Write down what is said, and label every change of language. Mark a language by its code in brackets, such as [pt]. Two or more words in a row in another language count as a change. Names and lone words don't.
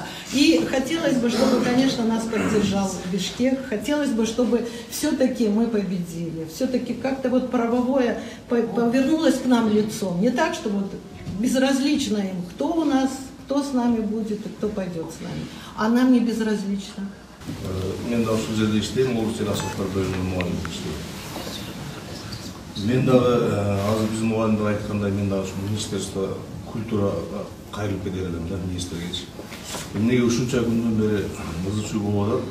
[ru] И хотелось бы, чтобы, конечно, нас поддержал Бишкек. Хотелось бы, чтобы все-таки мы победили. Все-таки как-то вот правовое повернулось к нам лицом. Не так, что вот безразлично им, кто у нас, кто с нами будет и кто пойдет с нами. А нам не безразлично. [ky] Мен да ушул жерде иштейм, орус эл аспаптар бөлүмүнүн мугалими иштейм. Мен дагы азыр биздин мугалимдер айткандай, мен дагы ушул [ru] министерство культура [ky] кайрылып кетер элем да, министргечи. Эмнеге ушунча күндөн бери ызы-чуу болуп атат?